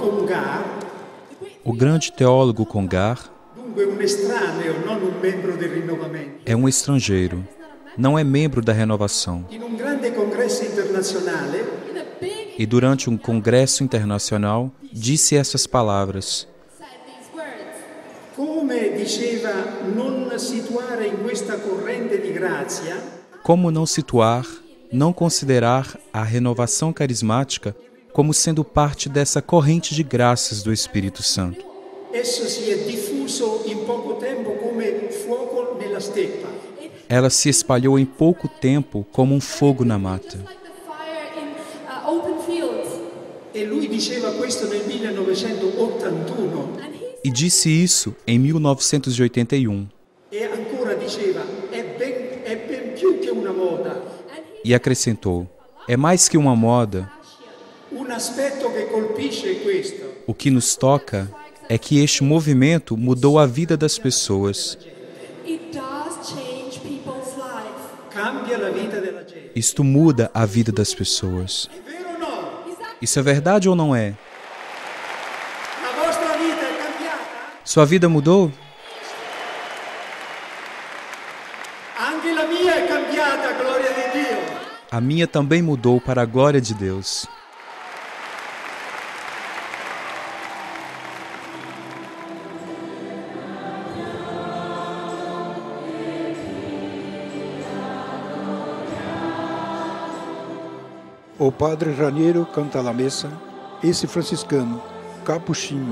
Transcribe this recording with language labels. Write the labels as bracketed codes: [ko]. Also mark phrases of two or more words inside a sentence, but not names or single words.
[pt] Congar, O grande teólogo Congar [it] dunque un estraneo, non un membro del rinnovamento, [pt] é um estrangeiro, não é membro da renovação. [it] in un grande congresso internazionale [pt] E durante um congresso internacional, disse essas palavras: [it] come diceva non situare in questa corrente di grazia [pt] como não situar, não considerar a renovação carismática como sendo parte dessa corrente de graças do Espírito Santo. [it] esso si è diffuso in poco tempo come fuoco nella steppa. [pt] Ela se espalhou em pouco tempo como um fogo na mata. [it] E lui diceva questo nel 1981 [pt] E disse isso em 1981. [it] e ancora diceva è ben più che una moda, [pt] E acrescentou: é mais que uma moda. [it] un aspetto che colpisce è questo. [pt] O que nos toca é que este movimento mudou a vida das pessoas. [it] Cambia la vita della gente. [pt] Isto muda a vida das pessoas. [it] È vero o no? [pt] Isso é verdade ou não é? [it] La vostra vita è cambiata? [pt] Sua vida mudou? [it] Anche la mia è cambiata, gloria di Dio. [pt] A minha também mudou para a glória de Deus. O padre Raniero Cantalamessa, esse franciscano, capuchinho,